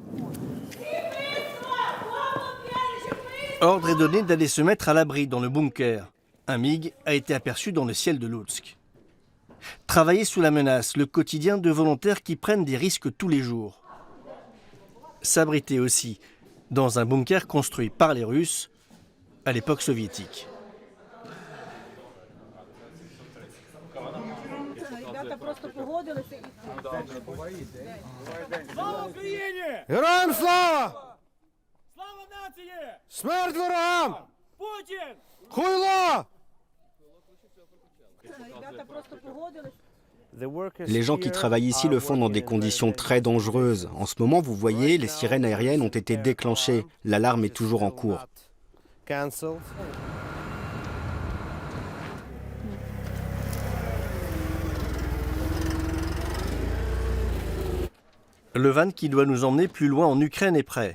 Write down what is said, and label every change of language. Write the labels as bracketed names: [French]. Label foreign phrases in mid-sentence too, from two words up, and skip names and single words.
[French] Ordre est donné d'aller se mettre à l'abri dans le bunker. Un MiG a été aperçu dans le ciel de Loutsk. Travailler sous la menace, le quotidien de volontaires qui prennent des risques tous les jours. S'abriter aussi dans un bunker construit par les Russes à l'époque soviétique. [Ukrainian] Героям слава! Слава нації! Смерть ворогам! Путін! Хуйло! [French] Les gens qui travaillent ici le font dans des conditions très dangereuses. En ce moment, vous voyez, les sirènes aériennes ont été déclenchées. L'alarme est toujours en cours. Le van qui doit nous emmener plus loin en Ukraine est prêt.